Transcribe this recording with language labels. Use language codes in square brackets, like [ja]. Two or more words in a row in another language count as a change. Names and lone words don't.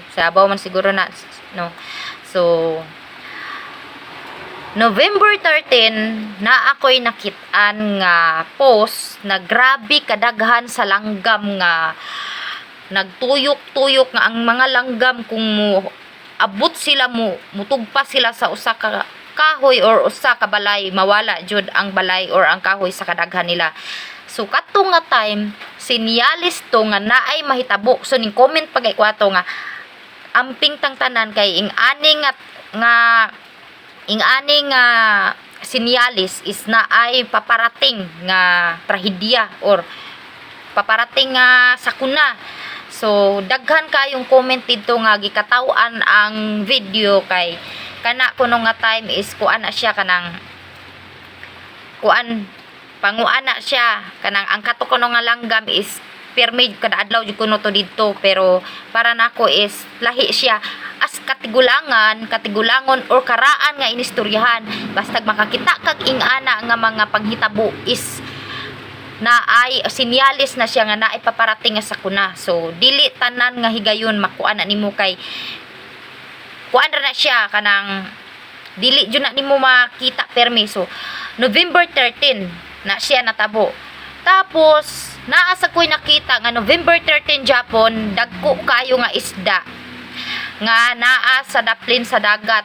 [ceb] Sa Davao man siguro na, no. So, November 13 na ako'y nakitaan nga post na grabe kadaghan sa langgam nga nagtuyok-tuyok nga ang mga langgam kung abot sila mutugpa sila sa usa ka kahoy or usa ka balay, mawala jud ang balay or ang kahoy sa kadaghan nila. So kato nga time sinyalis to nga naay mahitabo. So ning comment pagay ko ato nga amping tang tanan kay ing ani nga sinyalis is na ay paparating nga trahedya or paparating nga sakuna. So daghan kayong comment dito nga gikatawan ang video kay kana kuno nga time is kuan na siya kanang panguan na siya kanang ang kato kuno nga langgam is permit kada adlaw jud kuno to dito, pero para nako is lahi siya as katigulangon or karaan nga inistoryahan basta makakita kag ingana nga mga panghitabo is na ay sinyalis na siya nga na ay paparating nga sakuna. So dili tanan nga higayon makuan na nimo kay kuan ra na siya kanang dili jud na nimo makita permiso. November 13 na siya natabo. Tapos naa sa ko'y nakita nga November 13 Japon dagko kayo nga isda nga naa sa daplin sa dagat.